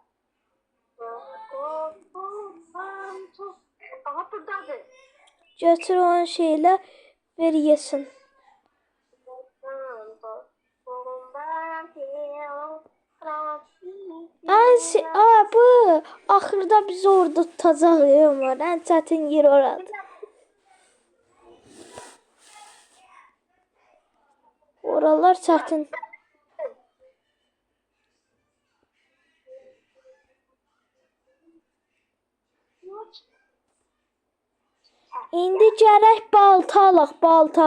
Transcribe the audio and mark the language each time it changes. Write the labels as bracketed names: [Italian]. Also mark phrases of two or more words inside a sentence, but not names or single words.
[Azerbaijani] Aha buradadır. Götür onu şeyle ver yesin. Bu axırda bizi orada tutacaq Ömər. Ən çətin yer oradır. Oralar çətin. İndi gərək balta alaq, balta.